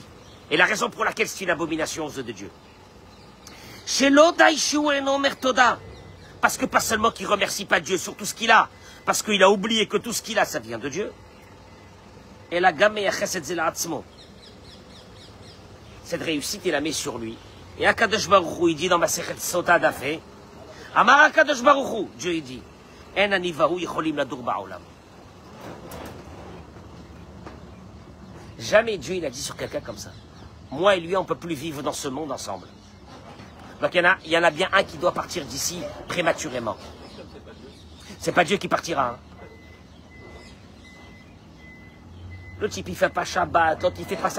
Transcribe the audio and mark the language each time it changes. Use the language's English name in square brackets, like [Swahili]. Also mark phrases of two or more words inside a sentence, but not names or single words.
[French] Et la raison pour laquelle c'est une abomination aux yeux de Dieu. Parce que pas seulement qu'il ne remercie pas Dieu sur tout ce qu'il a, parce qu'il a oublié que tout ce qu'il a, ça vient de Dieu. Et la gamme cette réussite, il la met sur lui. Et [Hebrew] הקדוש ברוך הוא, [French] il dit dans [Hebrew] מסכת סוטה דף ה, אמר הקדוש ברוך הוא, [French] Dieu il dit, [Hebrew] אין אני והוא יכולים לדור בעולם. [French] Jamais Dieu il a dit sur quelqu'un comme ça. Moi et lui, on ne peut plus vivre dans ce monde ensemble. Donc il y en a bien un qui doit partir d'ici prématurément. C'est pas Dieu qui partira. Hein. Le type il fait pas Shabbat, l'autre il fait pas ça.